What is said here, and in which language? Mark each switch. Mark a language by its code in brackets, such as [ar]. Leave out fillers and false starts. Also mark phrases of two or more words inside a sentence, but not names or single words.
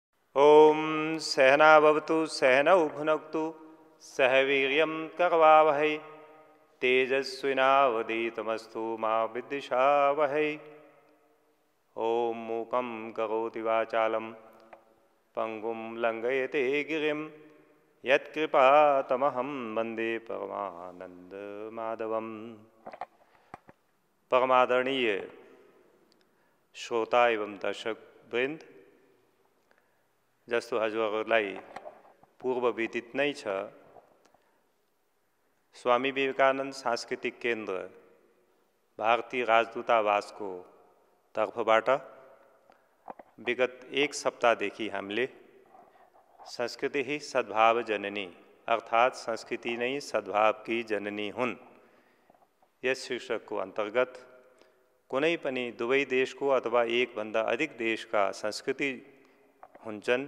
[sa] ओम सहना भवतु सहनौ भुनक्तु सह वीर्यं करवावहै तेजस्विनावधीतमस्तु मा विद्विषावहै। ओम मूकं करोति वाचालं पंगुं लंघयते गिरिं यत्कृपातमहं वन्दे परमानन्दमाधवम्। [ne] परमादरणीय श्रोता एवं दर्शक वृन्द, जस्तो हजुरहरूलाई पूर्व विदित नै छ, स्वामी विवेकानन्द सांस्कृतिक केन्द्र भारतीय राजदूतावासको तर्फबाट विगत एक सप्ताहदेखि हामीले [hi] संस्कृति ही सद्भाव जननी [ne] अर्थात् संस्कृति नै सद्भावकी जननी हुन् यस शीर्षकको अन्तर्गत कुनै पनि दुवै देशको अथवा एकभन्दा अधिक देशका संस्कृति हुन्छन्।